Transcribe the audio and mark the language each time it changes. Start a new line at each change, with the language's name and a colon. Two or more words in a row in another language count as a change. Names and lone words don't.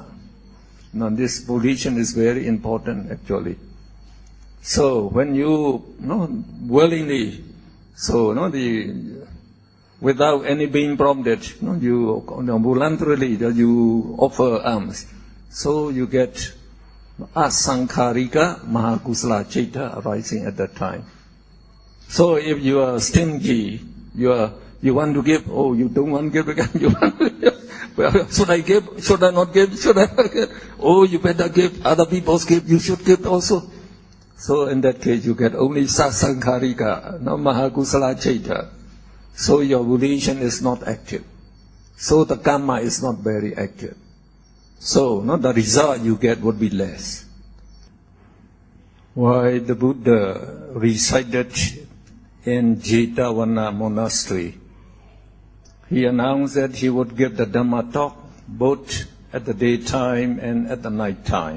English: Now this volition is very important actually. So when you willingly, without any being prompted, you voluntarily you offer alms, so you get
Pali: asankharika mahakusala citta
English: arising at that time. So if you are stingy, you want to give, you don't want to give again, you want to give. Well, should I give? Should I not give? Should I not give? You better give. Other people give. You should give also. So in that case, you get only sasankharika, no
Pali: mahakusala citta.
English: So your volition is not active. So the karma is not very active. So the result you get would be less. Why the Buddha resided in Jetavana monastery, he announced that he would give the Dhamma talk both at the daytime and at the night time.